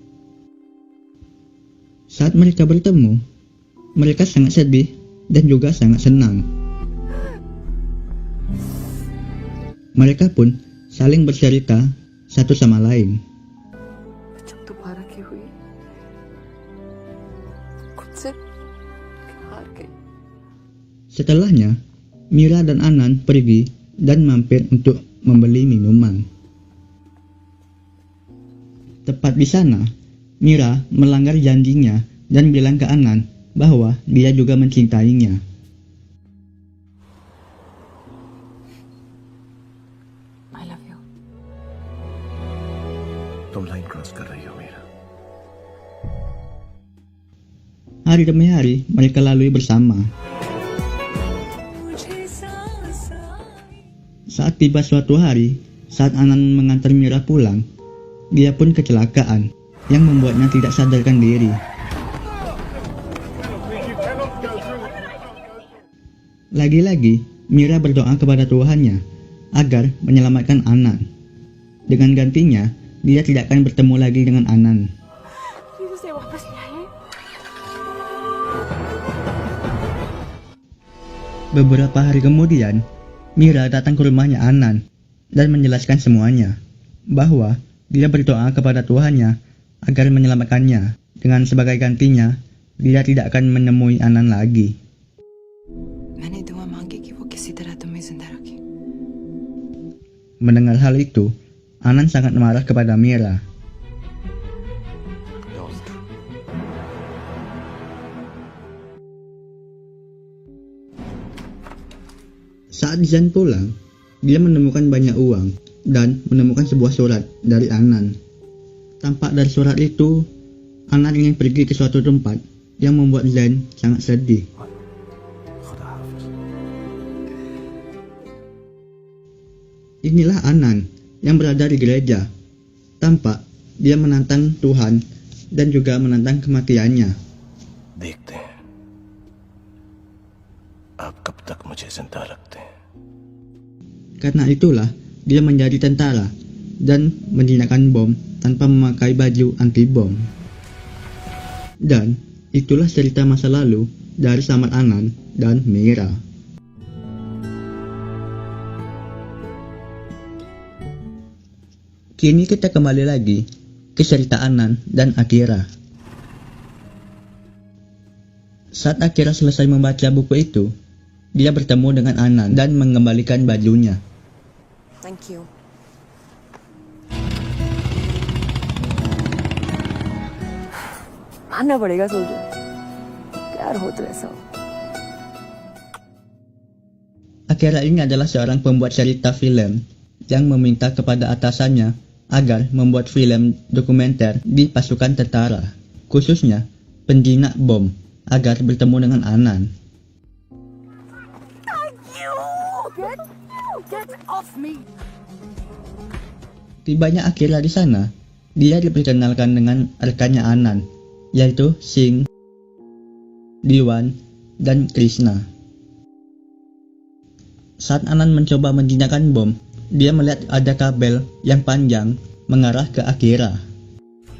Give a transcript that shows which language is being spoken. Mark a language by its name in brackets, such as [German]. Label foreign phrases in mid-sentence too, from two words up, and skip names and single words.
[Indonesian] Saat mereka bertemu, mereka sangat sedih dan juga sangat senang. Mereka pun saling bercerita satu sama lain. [Hindi] जब दोबारा की हुई खुद से हार गई। [Indonesian] Setelahnya, Mira dan Anand pergi dan mampir untuk membeli minuman. Tepat di sana, Mira melanggar janjinya dan bilang ke Anand bahwa dia juga mencintainya. [English] I love you. [Hindi] तुम [English] line cross [Hindi] कर रही हो मीरा। [Indonesian] Hari demi hari mereka lalui bersama. Saat tiba suatu hari, saat Anand mengantar Mira pulang, dia pun kecelakaan yang membuatnya tidak sadarkan diri. Lagi-lagi, Mira berdoa kepada Tuhannya agar menyelamatkan Anand. Dengan gantinya, dia tidak akan bertemu lagi dengan Anand. [Hindi] Please उसे वापस ले आइए. [Indonesian] Beberapa hari kemudian, Mira datang ke rumahnya Anand dan menjelaskan semuanya, bahwa dia berdoa kepada Tuhannya agar menyelamatkannya. Dengan sebagai gantinya, dia tidak akan menemui Anand lagi. [Hindi] मैंने दुआ मांगी कि वो किसी तरह तुम्हें जिंदा रखे। [Indonesian] Mendengar hal itu, Anand sangat marah kepada Mira. [Hindi] दोस्त। [Indonesian] Saat Zan pulang, dia menemukan banyak uang dan menemukan sebuah surat dari Anand. Tampak dari surat itu, Anand ingin pergi ke suatu tempat yang membuat Zan sangat sedih. [Hindi] खुदा हाफिज। [Indonesian] Inilah Anand yang berada di gereja. Tampak dia menantang Tuhan dan juga menantang kematiannya. [Hindi] देखते हैं आप कब तक मुझे जिंदा रखते हैं। [Indonesian] Karena itulah dia menjadi tentara dan menjinakkan bom tanpa memakai baju anti bom. Dan itulah cerita masa lalu dari Samar Anand dan Mira. Kini kita kembali lagi ke cerita Anand dan Akira. Saat Akira selesai membaca buku itu, dia bertemu dengan Anand dan mengembalikan bajunya. [English] Thank you. [Hindi] मानना पड़ेगा सोल्जर. प्यार हो तो ऐसा हो. [Indonesian] Akira ini adalah seorang pembuat cerita film yang meminta kepada atasannya agar membuat film dokumenter di pasukan tentara, khususnya penjinak bom, agar bertemu dengan Anand. [English] Get off me. [Indonesian] Tibanya Akira di sana, dia diperkenalkan dengan rekannya Anand, yaitu Singh, Diwan, dan Krishna. Saat Anand mencoba menjinakkan bom, dia melihat ada kabel yang panjang mengarah ke Akira.